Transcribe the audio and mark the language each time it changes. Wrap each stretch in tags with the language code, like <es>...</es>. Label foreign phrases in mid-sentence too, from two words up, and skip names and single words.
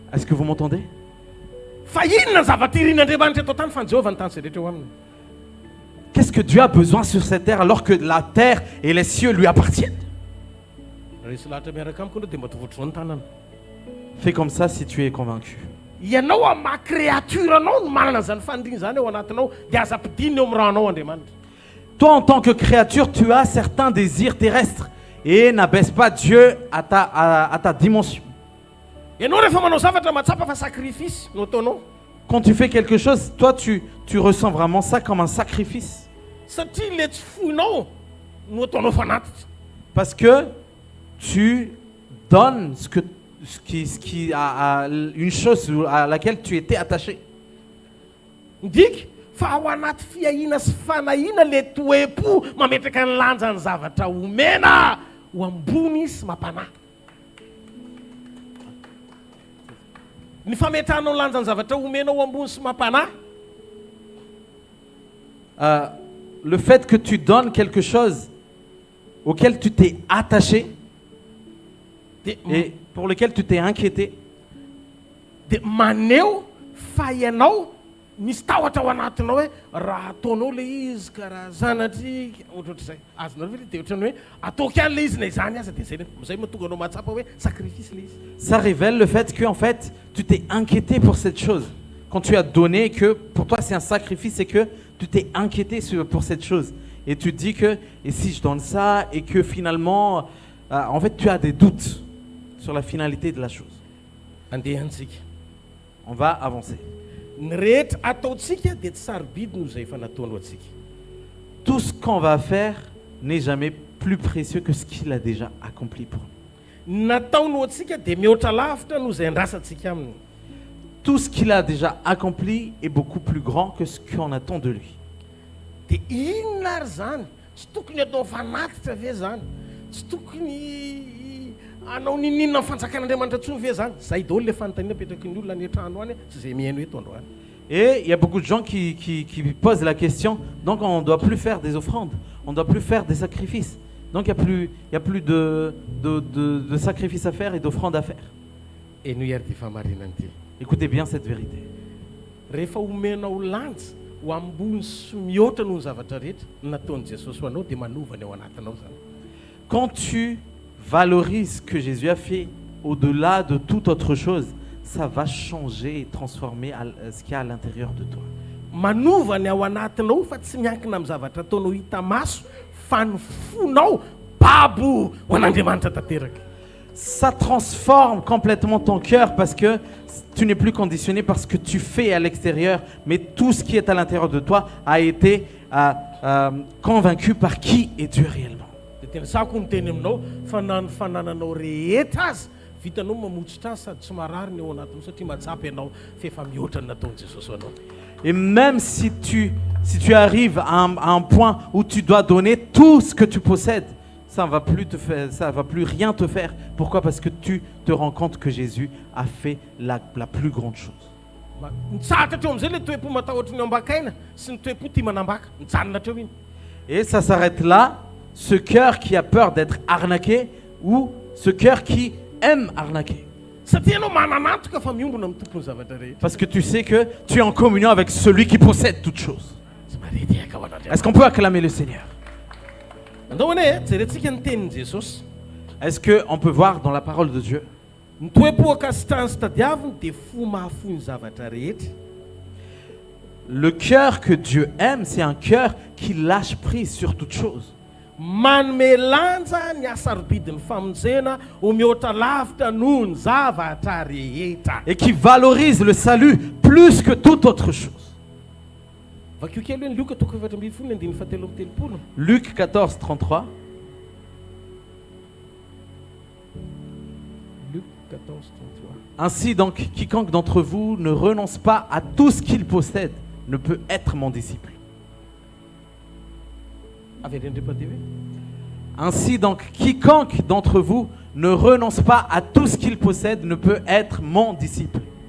<fr>Est-ce que vous m'entendez?</fr> <mg>Fa inona ny zavatra irian'Andriamanitra eto tany fa ny Jehovah ny tany izay rehetra eo aminy.</mg> <fr>Qu'est-ce que Dieu a besoin sur cette terre alors que la terre et les cieux lui appartiennent?</fr> <mg>Resy lahatra miaraka amiko aloha dia mba tovotro zao ny tanana.</mg> <fr>Fais comme ça si tu es convaincu.</fr> <mg>Ianao amin'ny maha créature anao no manana zany faniriany zany eo anatinao dia aza ampidinina eo amin'ny ranao Andriamanitra.</mg> <fr>Toi, en tant que créature, tu as certains désirs terrestres et n'abaisse pas Dieu à ta dimension.</fr> <mg>Ianao rehefa manao zavatra matsapa fa sakrifisy no ataonao.</mg> <fr>Quand tu fais quelque chose, toi, tu ressens vraiment ça comme un sacrifice.</fr> <mg>Satria le tsy foinao no ataonao fanatitra.</mg> <fr>Parce que tu donnes une chose à laquelle tu étais attaché.</fr> <mg>Ndika fa ao anaty fiahina sy fanahina le toepo mametraka ny lanjany zavatra omena ho ambony sy mampanahy. Ny fametranao lanjany zavatra omena ho ambony sy mampanahy.</mg> <fr>Le fait que tu donnes quelque chose auquel tu t'es attaché et pour lequel tu t'es inquiété.</fr> <mg>Dia maneho fa ianao misy tahotra ao anatinao hoe raha ataonao le izy karaha zanatrika ohatrohatr'izay. Azonareo ve dia ohatrany hoe ataoko ihany le izy na izany aza dia izay mahatonga anao mahatsapa hoe sacrifice le izy.</mg> <fr>Ça révèle le fait que en fait tu t'es inquiété pour cette chose. Quand tu as donné et que pour toi c'est un sacrifice et que tu t'es inquiété pour cette chose. Et tu te dis que et si je donne ça et que finalement en fait tu as des doutes sur la finalité de la chose.</fr> <mg>Andehantsika.</mg> <fr>On va avancer.</fr> <mg>Ny rehetra ataontsika dia tsy sarobidy noho izay efa nataonao atsika.</mg> <fr>Tout ce qu'on va faire n'est jamais plus précieux que ce qu'il a déjà accompli pour nous.</fr> <mg>Nataonao atsika dia mihoatra lavitra noho izay andrasantsika aminy.</mg> <fr>Tout ce qu'il a déjà accompli est beaucoup plus grand que ce qu'on attend de lui.</fr> <mg>Dia inona ary zany? Tsy tokony atao fanatitra ve zany? Tsy tokony anao ninina amin'ny fanjakan'Andriamanitra intsony ve zany? Zay daholo le fanontaniana apetraky ny olona any an-trano any, tsy izay mihaino eto androany.</mg> <fr>Et il y a beaucoup de gens qui posent la question, donc on ne doit plus faire des offrandes, on ne doit plus faire des sacrifices. Donc il n'y a plus de sacrifices à faire et d'offrandes à faire.</fr> <mg>E no ary dia famarinana ity.</mg> <fr>Écoutez bien cette vérité.</fr> <mg>Rehefa omenao lanja ho ambony sy mihoatra noho ny zavatra rehetra nataon'i Jesosy ho anao dia manovany ao anatinao zany.</mg> <fr>Quand tu valorises ce que Jésus a fait au-delà de toute autre chose, ça va changer et transformer ce qu'il y a à l'intérieur de toi.</fr> <mg>Manovany ao anatinao fa tsy miankina amin'ny zavatra ataonao hita maso fa ny fonao babo ho an'Andriamanitra tanteraka.</mg> <fr>Ça transforme complètement ton cœur parce que tu n'es plus conditionné par ce que tu fais à l'extérieur, mais tout ce qui est à l'intérieur de toi a été convaincu par qui est Dieu réellement.</fr> <mg>Dia tena sako miteny aminao fa na ny fanananao rehetra azy vitanao mamotsitra azy sady tsy marary ny ao anatinao satria matsapy ianao fa efa mihoatra ny nataon'i Jesosy ho anao.</mg> <fr>Et même si tu arrives à un point où tu dois donner tout ce que tu possèdes, ça va plus rien te faire. Pourquoi? Parce que tu te rends compte que Jésus a fait la plus grande chose.</fr> <mg>Mitsahatra hatreo amin'izay le toe-po matahotra ny ambakaina sy ny toe-po tia manambaka mijanona hatreo iny.</mg> <fr>Et ça s'arrête là, ce cœur qui a peur d'être arnaqué ou ce cœur qui aime arnaquer.</fr> <mg>Satria ianao mananatoka fa miombona amin'ny tompony zavatra rehetra.</mg> <fr>Parce que tu sais que tu es en communion avec celui qui possède toutes choses.</fr> <mg>Tsy maredika ho an'Andriamanitra.</mg> <fr>Est-ce qu'on peut acclamer le Seigneur?</fr> <mg>Andao ane jerentsika ny tenin'i Jesosy.</mg> <fr>Est-ce qu'on peut voir dans la parole de Dieu?</fr> <mg>Ny toe-po akasitrahany sy tadiaviny dia fo mahafoy ny zavatra rehetra.</mg> <fr>Le cœur que Dieu aime, c'est un cœur qui lâche prise sur toute chose.</fr> <mg>Manome lanja ny asarobidin'ny famonjena ho mihoatra lavitra noho ny zavatra rehetra.</mg> <fr>Et qui valorise le salut plus que toute autre chose.</fr> <mg>Vakio kely hoe ny Luka toko 4:7-8.</mg> <fr>Luc 14:33. Luc 14:33. Ainsi donc, quiconque d'entre vous ne renonce pas à tout ce qu'il possède ne peut être mon disciple. Ainsi donc, quiconque d'entre vous ne renonce pas à tout ce qu'il possède ne peut être mon disciple.</fr>